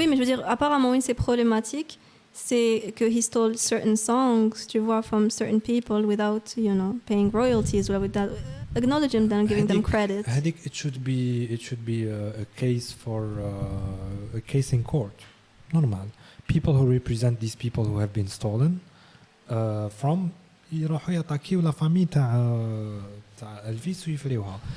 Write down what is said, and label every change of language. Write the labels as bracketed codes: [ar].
[fr] Oui, mais je veux dire, apparemment, oui, c'est problématique. C'est que [en] he stole certain songs, [fr] tu vois, [en] from certain people without, paying royalties or without acknowledging them and giving them credit. I think it should be a case for a case in court. [fr] Normal. [en] People who represent these people who have been stolen from [ar] يروحوا يعطاكيو لا فامي تاع Elvis ويفريوها.